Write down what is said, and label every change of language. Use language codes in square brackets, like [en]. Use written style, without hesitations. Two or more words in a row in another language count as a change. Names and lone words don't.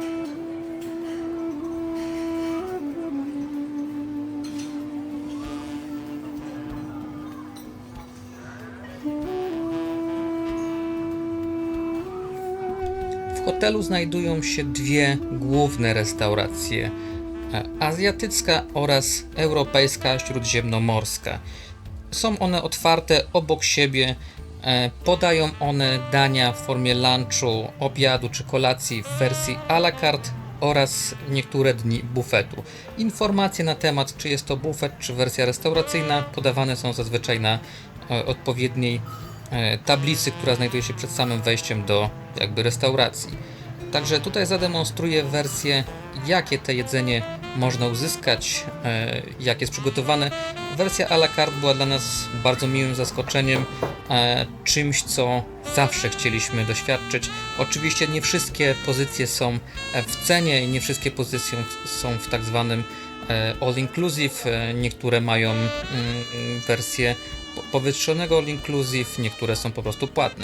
[pl] W hotelu znajdują się dwie główne restauracje: azjatycka oraz europejska śródziemnomorska. Są one otwarte obok siebie, podają one dania w formie lunchu, obiadu czy kolacji w wersji [fr] à la carte [pl] oraz w niektóre dni bufetu. Informacje na temat, czy jest to bufet czy wersja restauracyjna, podawane są zazwyczaj na odpowiedniej tablicy, która znajduje się przed samym wejściem do restauracji. Także tutaj zademonstruję wersję, jakie to jedzenie można uzyskać, jak jest przygotowane. Wersja [fr] à la carte [pl] była dla nas bardzo miłym zaskoczeniem, czymś, co zawsze chcieliśmy doświadczyć. Oczywiście nie wszystkie pozycje są w cenie i nie wszystkie pozycje są w tak zwanym [en] all inclusive. [pl] Niektóre mają wersję powyższonego [en] all inclusive, [pl] niektóre są po prostu płatne.